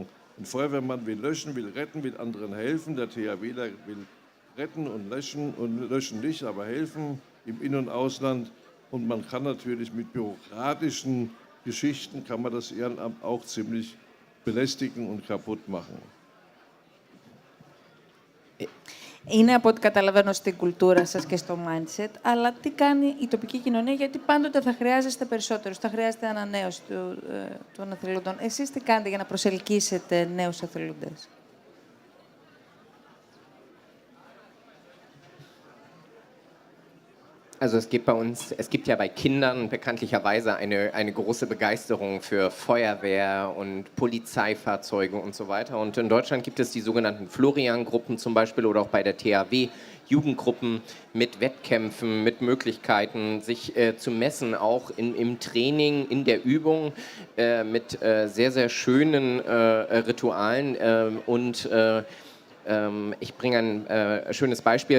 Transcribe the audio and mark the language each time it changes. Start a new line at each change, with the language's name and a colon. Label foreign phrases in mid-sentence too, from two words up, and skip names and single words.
German: Ein Feuerwehrmann will löschen, will retten, will anderen helfen. Der THWler will retten und löschen nicht, aber helfen im In- und Ausland. Und man kann natürlich mit bürokratischen Geschichten, kann man das Ehrenamt auch ziemlich belästigen und kaputt machen.
Greek: Είναι από ό,τι καταλαβαίνω στην κουλτούρα σας και στο mindset, αλλά τι κάνει η τοπική κοινωνία, γιατί πάντοτε θα χρειάζεστε περισσότερους, θα χρειάζεται ανανέωση των εθελοντών. Εσείς τι κάνετε για να προσελκύσετε νέους εθελοντές?
German: Also es gibt ja bei Kindern bekanntlicherweise eine große Begeisterung für Feuerwehr und Polizeifahrzeuge und so weiter. Und in Deutschland gibt es die sogenannten Florian-Gruppen zum Beispiel oder auch bei der THW Jugendgruppen mit Wettkämpfen, mit Möglichkeiten, sich zu messen, auch im Training, in der Übung, mit sehr, sehr schönen Ritualen ich bringe ein schönes Beispiel.